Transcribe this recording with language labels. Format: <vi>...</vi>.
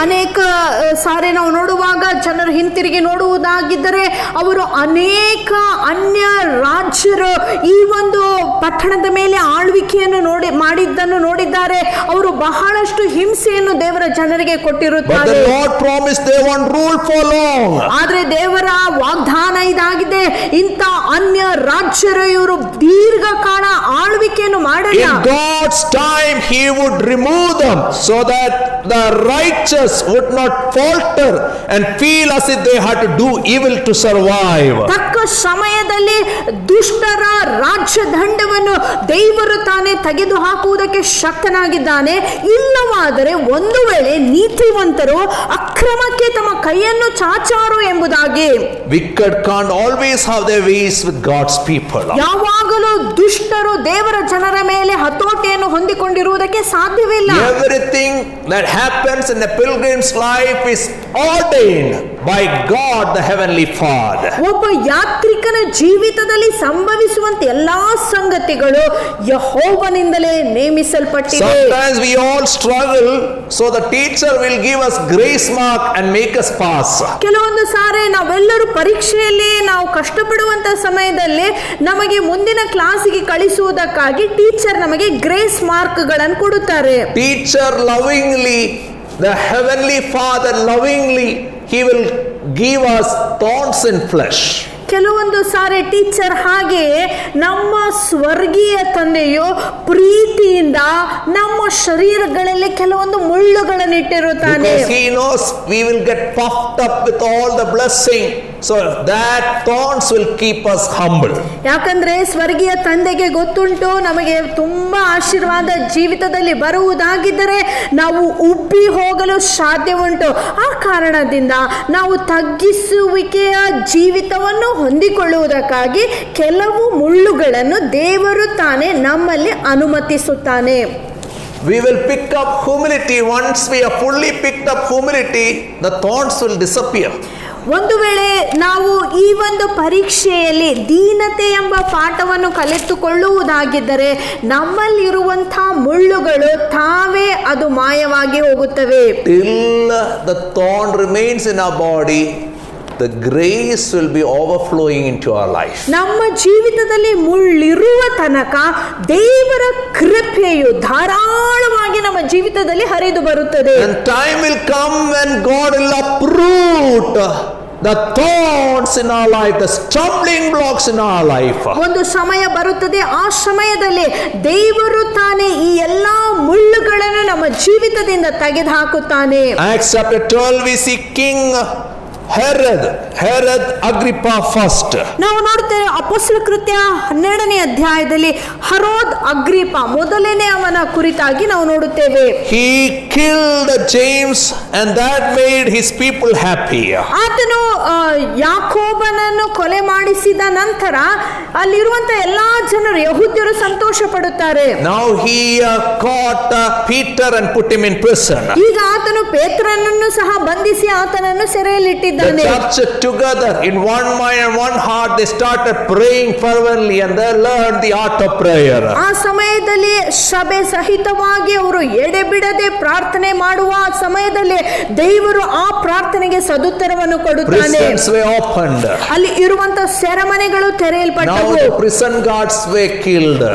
<kn>ಅನೇಕ ಸಾರಿ ನಾವು ನೋಡುವಾಗ ಜನರು ಹಿಂತಿರುಗಿ ನೋಡುವುದಾಗಿದ್ದರೆ ಅವರು ಅನೇಕ ಅನ್ಯ ರಾಜ್ಯರು ಈ ಒಂದು ಪಟ್ಟಣದ ಮೇಲೆ ಆಳ್ವಿಕೆಯನ್ನು ಮಾಡಿದ್ದನ್ನು ನೋಡಿದ್ದಾರೆ. ಅವರು ಬಹಳಷ್ಟು ಹಿಂಸೆಯನ್ನು ದೇವರ ಜನರಿಗೆ ಕೊಟ್ಟಿರುತ್ತಾರೆ.</kn> <en>But the Lord promised they won't rule for long.</en> <kn>ಆದ್ರೆ ದೇವರ ವಾಗ್ದಾನ ಇದಾಗಿದೆ, ಇಂಥ ಅನ್ಯ ರಾಜ್ಯರು ಇವರು ದೀರ್ಘಕಾಲ ಆಳ್ವಿಕೆಯನ್ನು ಮಾಡಲ್ಲ.</kn> <en>In God's time he would remove them so that the righteous would not falter and feel as if they had to do evil to survive.</en> <kn>ತಕ್ಕ ಸಮಯದಲ್ಲಿ ದುಷ್ಟರ ರಾಜ್ಯ ದಂಡವನ್ನು ದೇವರು ತಾನೇ ತೆಗೆದು ಹಾಕುವುದಕ್ಕೆ ಶಕ್ತನಾಗಿದ್ದಾನೆ. ಇಲ್ಲವಾದರೆ ಒಂದು ವೇಳೆ ನೀತಿವಂತರು ಅಕ್ರಮಕ್ಕೆ ತಮ್ಮ ಕೈಯನ್ನು ಚಾಚಾರು ಎಂಬುದಾಗಿ.</kn> <en>Wicked can't always have their ways with God's people.</en> <kn>ಯಾವಾಗಲೂ ದುಷ್ಟರು ದೇವರ ಜನರ ಮೇಲೆ ಹತೋಟಿಯನ್ನು ಹೊಂದಿಕೊಂಡಿರುವುದಕ್ಕೆ ಸಾಧ್ಯವಿಲ್ಲ.</kn> <en>Everything that happens in a pilgrim's life is ordained by God the heavenly Father.</en> <kn>ಒಬ್ಬ ಯಾತ್ರಿಕನ ಜೀವಿತದಲ್ಲಿ ಸಂಭವಿಸುವಂತ ಎಲ್ಲಾ ಸಂಗತಿಗಳು ಯೆಹೋವನಿಂದಲೇ ನೇಮಿಸಲ್ಪಟ್ಟಿವೆ.</kn> <en>Sometimes we all struggle, so the teacher will give us grace mark and make us pass.</en> <kn>ಕೆಲವೊಂದು ಸಾರಿ ನಾವೆಲ್ಲರೂ ಪರೀಕ್ಷೆಯಲ್ಲಿ ನಾವು ಕಷ್ಟಪಡುವಂತ ಸಮಯದಲ್ಲಿ ನಮಗೆ ಮುಂದಿನ ಕ್ಲಾಸಿಗೆ ಕಳಿಸುವುದಕ್ಕಾಗಿ ಟೀಚರ್ ನಮಗೆ ಗ್ರೇಸ್ ಮಾರ್ಕ್ ಗಳನ್ನು ಕೊಡುತ್ತಾರೆ.</kn> <en>Teacher lovingly, the heavenly Father lovingly, he will give us thorns in flesh.</en> <kn>ಕೆಲವೊಂದು ಸಾರಿ ಟೀಚರ್ ಹಾಗೆಯೇ ನಮ್ಮ ಸ್ವರ್ಗೀಯ ತಂದೆಯು ಪ್ರೀತಿಯಿಂದ ನಮ್ಮ ಶರೀರಗಳಲ್ಲಿ ಕೆಲವೊಂದು ಮುಳ್ಳುಗಳನ್ನು ಇಟ್ಟಿರುತ್ತಾನೆ.</kn> <en>Because he knows we will get puffed up with all the blessing, so that thorns will keep us humble.</en> <kn>ಯಾಕಂದ್ರೆ ಸ್ವರ್ಗೀಯ ತಂದೆಗೆ ಗೊತ್ತುಂಟು ನಮಗೆ ತುಂಬಾ ಆಶೀರ್ವಾದ ಜೀವಿತದಲ್ಲಿ ಬರುವುದಾಗಿದ್ದರೆ ನಾವು ಉಬ್ಬಿ ಹೋಗಲು ಸಾಧ್ಯ ಉಂಟು. ಆ ಕಾರಣದಿಂದ ನಾವು ತಗ್ಗಿಸುವಿಕೆಯ ಜೀವಿತವನ್ನು ಹೊಂದಿಕೊಳ್ಳುವುದಕ್ಕಾಗಿ ಕೆಲವು ಮುಳ್ಳುಗಳನ್ನು ದೇವರು ತಾನೇ ನಮ್ಮಲ್ಲಿ ಅನುಮತಿಸುತ್ತಾನೆ.</kn> <en>We will pick up humility. Once we are fully picked up humility, the thorns will disappear.</en> <kn>ಒಂದು ವೇಳೆ ನಾವು ಈ ಒಂದು ಪರೀಕ್ಷೆಯಲ್ಲಿ ದೀನತೆ ಎಂಬ ಪಾಠವನ್ನು ಕಲಿತುಕೊಳ್ಳುವುದಾಗಿದ್ದರೆ ನಮ್ಮಲ್ಲಿರುವಂತಹ ಮುಳ್ಳುಗಳು ತಾವೇ ಅದು ಮಾಯವಾಗಿ ಹೋಗುತ್ತವೆ.</kn> <en>Till the thorn remains in our body, the grace will be overflowing into our life.</en> <kn>ನಮ್ಮ ಜೀವಿತದಲ್ಲಿ ಮುಳ್ಳಿರುವ ತನಕ ದೇವರ ಕೃಪೆಯು ಧಾರಾಳವಾಗಿ ನಮ್ಮ ಜೀವಿತದಲ್ಲಿ ಹರಿದು ಬರುತ್ತದೆ.</kn> <en>And time will come when God will uproot the thorns in our life, the stumbling blocks in our life.</en> <kn>ಒಂದು ಸಮಯ ಬರುತ್ತದೆ, ಆ ಸಮಯದಲ್ಲಿ ದೇವರು ತಾನೇ ಈ ಎಲ್ಲಾ ಮುಳ್ಳುಗಳನ್ನು ನಮ್ಮ ಜೀವಿತದಿಂದ ತೆಗೆದು ಹಾಕುತ್ತಾನೆ.</kn> <en>Acts chapter 12 we see King Herod Agrippa first.</en> <kn>ನಾವು ನೋಡ್ತೇವೆ ಅಪೊಸ್ತಲ ಕೃತ್ಯ 12ನೇ ಅಧ್ಯಾಯದಲ್ಲಿ ಹರೋದ್ ಅಗ್ರಿಪ ಮೊದಲನೇ ಅವನ ಕುರಿತಾಗಿ ನಾವು ನೋಡುತ್ತೇವೆ.</kn> <en>He killed James and that made his people happy.</en> <kn>ಆತನು ಯಾಕೋಬನನ್ನು ಕೊಲೆ ಮಾಡಿಸಿದ ನಂತರ ಅಲ್ಲಿರುವಂತ ಎಲ್ಲಾ ಜನರು ಯಹೂದ್ಯರು ಸಂತೋಷ ಪಡುತ್ತಾರೆ.</kn> <en>Now he caught Peter and put him in prison.</en> <kn>ಈಗ ಆತನು ಪೇತ್ರನನ್ನು ಸಹ ಬಂಧಿಸಿ ಆತನನ್ನು ಸೆರೆಯಲ್ಲಿಟ್ಟಿದ್ದಾನೆ.</kn> <en>The church together in one mind and one heart they started praying fervently and they learned the art of prayer.</en> <kn>ಆ ಸಮಯದಲ್ಲಿ ಸಭೆ ಸಹಿತವಾಗಿ ಅವರು ಎಡೆಬಿಡದೆ ಪ್ರಾರ್ಥನೆ ಮಾಡುವ ಸಮಯದಲ್ಲಿ ದೇವರು ಆ ಪ್ರಾರ್ಥನೆಗೆ ಸದುತ್ತರವನ್ನು ಕೊಡುತ್ತಾನೆ.</kn> <en>Prisons were opened.</en> <kn>ಅಲ್ಲಿ ಇರುವಂತ ಸೆರೆಮನೆಗಳು ತೆರೆಯಲ್ಪಟ್ಟವು.</kn> <en>Now the prison guards were killed.</en>